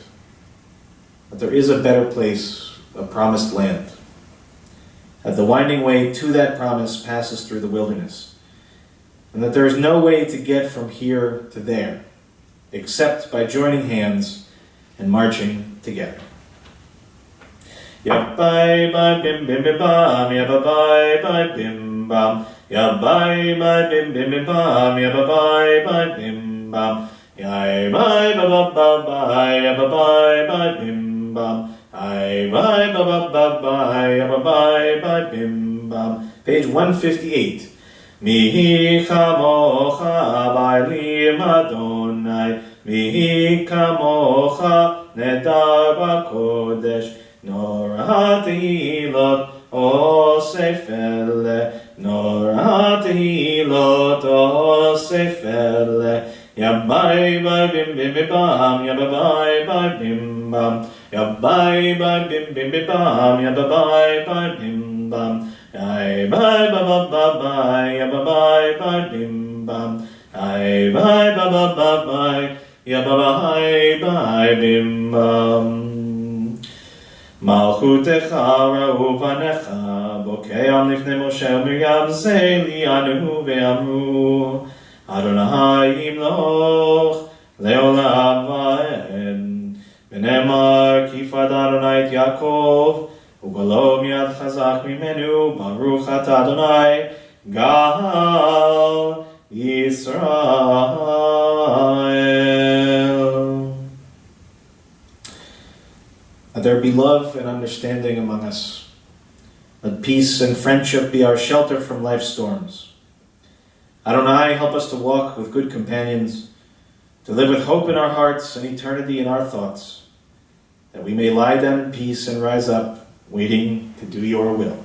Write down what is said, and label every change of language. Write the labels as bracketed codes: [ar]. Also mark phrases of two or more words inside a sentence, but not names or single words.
[en] But there is a better place, a promised land. That the winding way to that promise passes through the wilderness, and that there is no way to get from here to there, except by joining hands and marching together. Yabbai bye bim bim bim bam, yabbai bye bim bam, yabbai bye bim bim bim bam, yabbai bye bim bam, yai bye ba ba ba bye, yabbai bye bim bam, ai bye ba ba ba bye, yabbai bye bim bam. Page 158. [he] מי כמוכה באלים אדוני, מי כמוכה נאדר בקודש, נורא תהלות עושה פלא, נורא תהלות osefele, Yabbai bye bim bim bim bam, yabbai bye bim bam, yabbai bye bim bim bim bam, yabbai bye bim bam, ai bye ba ba ba bye, yabbai bye bim bam, ai bye ba ba ba bye, yabbai bye bim bam. מלכותך ראו בניך, בוקע ים לפני משה ומרים זה אלי ענו ואמרו, אדוני ימלוך לעולם ועד, ונאמר כי פדה אדוני את יעקב, וגאלו מיד חזק ממנו, ברוך אתה אדוני, גאל ישראל. [en] Let there be love and understanding among us. Let peace and friendship be our shelter from life's storms. Adonai, help us to walk with good companions, to live with hope in our hearts and eternity in our thoughts, that we may lie down in peace and rise up, waiting to do your will.